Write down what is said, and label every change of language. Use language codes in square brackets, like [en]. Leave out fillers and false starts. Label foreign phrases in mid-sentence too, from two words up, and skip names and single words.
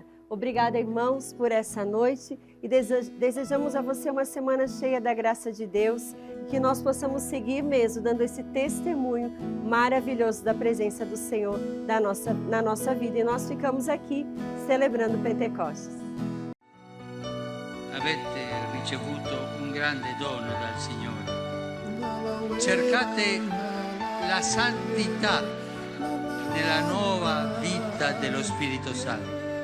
[pt] Obrigada, irmãos, por essa noite e desejamos a você uma semana cheia da graça de Deus e que nós possamos seguir mesmo dando esse testemunho maravilhoso da presença do Senhor na nossa vida. E nós ficamos aqui celebrando Pentecostes. [it] Avete ricevuto un grande dono dal Signore. Cercate la santità nella nuova vita dello Spirito Santo.